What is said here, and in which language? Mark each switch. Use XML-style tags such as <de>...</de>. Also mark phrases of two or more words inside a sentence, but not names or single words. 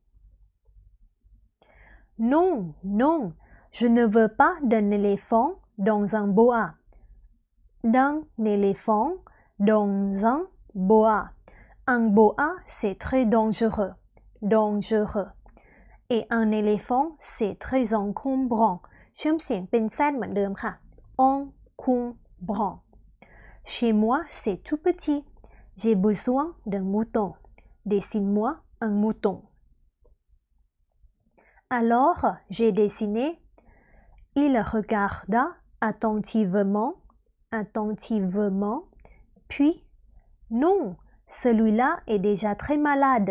<fr>Non, je ne veux pas d'un éléphant dans un boa. D'un éléphant dans un boa. Un boa, c'est très dangereux. Et un éléphant, c'est très encombrant.</fr> <th>เชื่อมเสียงเป็น Z เหมือนเดิมค่ะ encombrant.</th> <fr>Chez moi, c'est tout petit. J'ai besoin d'un mouton. Dessine-moi un mouton. Alors, j'ai dessiné. Il regarda attentivement, puis « Non, celui-là est déjà très malade.</fr>